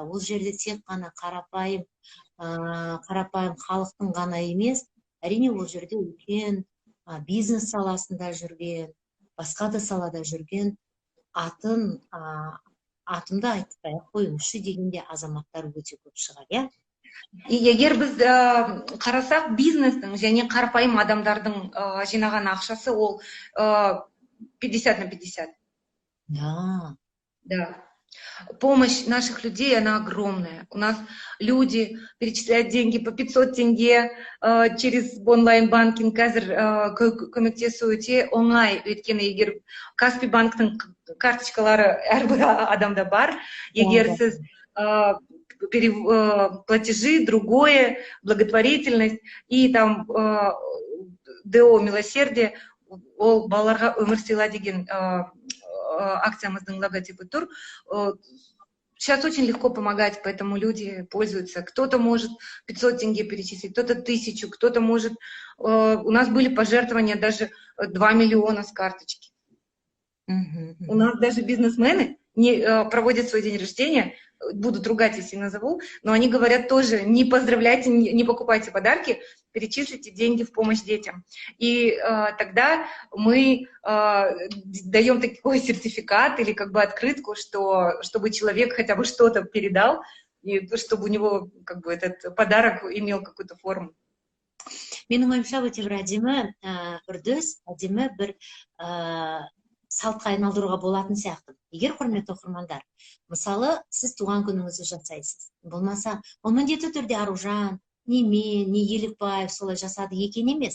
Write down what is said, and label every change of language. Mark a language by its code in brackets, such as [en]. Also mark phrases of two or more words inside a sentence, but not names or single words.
[kk] Ол жерде тек қана қарапайым халықтың ғана емес, әрине ол жерде үлкен бизнес саласында жүрген, басқа да салада жүрген атымды айтпай қойыңызшы дегенде азаматтар өте көп шығар, иә? Егер біз қарасақ, бизнестің және қарапайым адамдардың жинаған ақшасы ол 50/50. [ru] Да. Помощь наших людей, она огромная. У нас люди перечисляют деньги по 500 тенге через онлайн-банкинг. [kk] Қазір көмектесу өте оңай. Өйткені егер Каспий банктың карточкалары әрбір адамда бар. Егер сіз [ru] платежи, другое, благотворительность и там ДО милосердие, [kk] ол балаларға өмір сыйла деген акциямыздың логотипы тур. [ru] Сейчас очень легко помогать, поэтому люди пользуются. Кто-то может 500 тенге перечислить, кто-то 1000, кто-то может... У нас были пожертвования даже 2 миллиона с карточки. У нас даже бизнесмены проводят свой день рождения, будут ругать, если назову, но они говорят тоже: не поздравляйте, не покупайте подарки, перечислите деньги в помощь детям. И тогда мы даем такой сертификат или как бы открытку, что, чтобы человек хотя бы что-то передал, и чтобы у него как бы этот подарок имел какую-то форму. [kk] Менің ойымша өте бір әдемі үрдіс, әдемі бір салтқа айналдыруға болатын сияқты. Егер құрметті оқырмандар, мысалы, сіз туған күніңізді жасайсыз. Болмаса, ол міндетті түрде Аружан, не мен, не Елікбаев солай жасады екен емес.